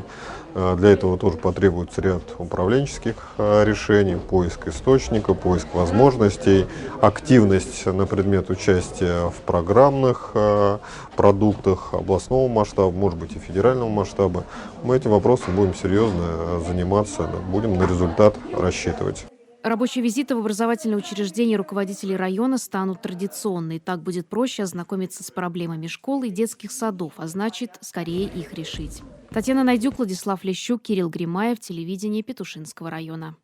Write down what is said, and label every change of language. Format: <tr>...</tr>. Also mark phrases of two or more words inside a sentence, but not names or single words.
<ru>Для этого тоже потребуется ряд управленческих решений, поиск источника, поиск возможностей, активность на предмет участия в программных продуктах областного масштаба, может быть и федерального масштаба. Мы этим вопросом будем серьезно заниматься, будем на результат рассчитывать. Рабочие визиты в образовательные учреждения руководителей района станут традиционной. Так будет проще ознакомиться с проблемами школы и детских садов, а значит, скорее их решить. Татьяна Найдюк, Владислав Лещук, Кирилл Гримаев, телевидение Петушинского района.</ru>